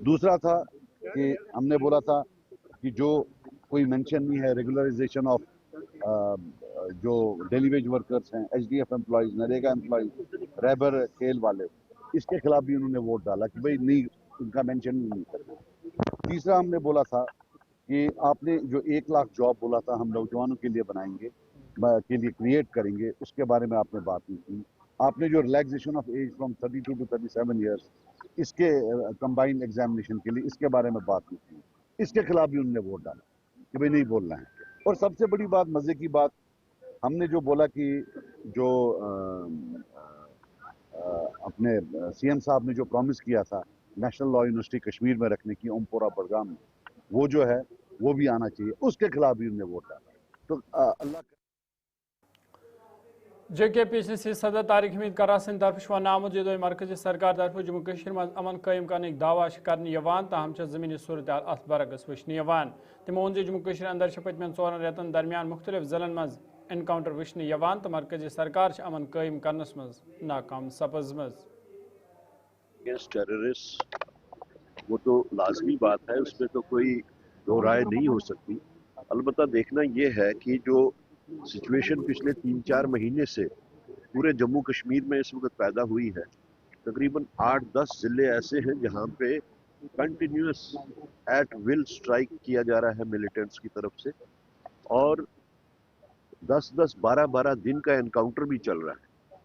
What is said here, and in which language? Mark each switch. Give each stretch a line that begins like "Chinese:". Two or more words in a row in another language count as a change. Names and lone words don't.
Hindi: दूसरा था कि हमने बोला था कि जो कोई मेंशन नहीं है
English: regularisation of
Hindi: जो
English: daily wage workers
Hindi: हैं,
English: HDF employees, NREGA employees,
Hindi: रैबर खेल वाले, इसके खिलाफ भी उन्होंने वोट डाला कि भाई नहीं, उनका मेंशन नहीं करना। तीसरा हमने बोला था कि आपने जो 1 लाख जॉब बोला था हम नौजवानों के लिए बनाएंगे, के लिए क्रिएट करेंगे, उसके बारे में आपने बात नहीं की। आपने जो
English: relaxation of age from 32 to 37 years,
Hindi: इसके
English: combined examination
Hindi: के लिए, इसके बारे में बात नहीं की। इसके खिलाफ भी उन्होंने वोट डाला कि भाई नहीं बोलना है। और सबसे बड़ी बात, मजे की बात, हमने जो बोला कि जो अपने सीएम साहब ने जो प्रॉमिस किया था नेशनल लॉ यूनिवर्सिटी कश्मीर में रखने की, ओमपुरा बड़गाम में, वो जो है वो भी आना चाहिए, उसके खिलाफ भी उन्होंने वोट डाला। तो अल्लाह
Kashmiri: JKPCC सदर तारिक हमीद करा सिंध तरफ वन आमुद ये मरकजी सरकार तरफ जम्मू कश्मीर में अमन कायम करने दावा कर ताहम जमीनी सूरत अत बरगस वचन तमो वोन जम्मू कश्मीर अंदर पतमन 4 रेतन दरमियान मुख्तलिफ जिलन मज एनकाउंटर वचन तो मरकजी सरकार अमन कायम करनस मज नाकाम सपजमज।
Hindi: टेररिस्ट वो तो लाजमी बात है, उसमें तो कोई दो राय नहीं हो सकती। अलबत्ता देखना ये है कि जो सिचुएशन पिछले 3-4 महीने से पूरे जम्मू कश्मीर में इस वक्त पैदा हुई है, तकरीबन 8-10 ज़िले ऐसे हैं जहाँ पे
English: continuous at will strike
Hindi: किया जा रहा है मिलिटेंट्स की तरफ से, और 10-10, 12-12 दिन का एनकाउंटर भी चल रहा है।